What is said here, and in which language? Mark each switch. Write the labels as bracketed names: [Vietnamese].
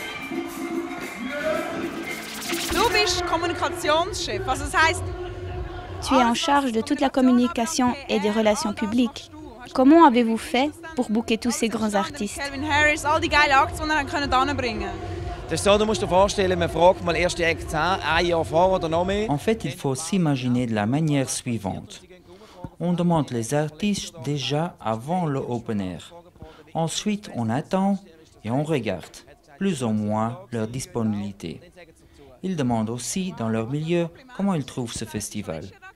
[German] Du bist Kommunikationschef, was das heißt? [French] Tu es en charge de toute la communication et des relations publiques. Comment avez-vous fait pour booker tous ces grands artistes? [German] Calvin Harris, all die geile Acts, die wir können bringen. Das ist so, du musst dir vorstellen, man fragt mal erst die Acts an, ein Jahr vor oder noch mehr. [French] En fait, il faut s'imaginer de la manière suivante. On demande les artistes déjà avant le Open Air. Ensuite, on attend et on regarde, plus ou moins, leur disponibilité. Ils demandent aussi dans leur milieu comment ils trouvent ce festival.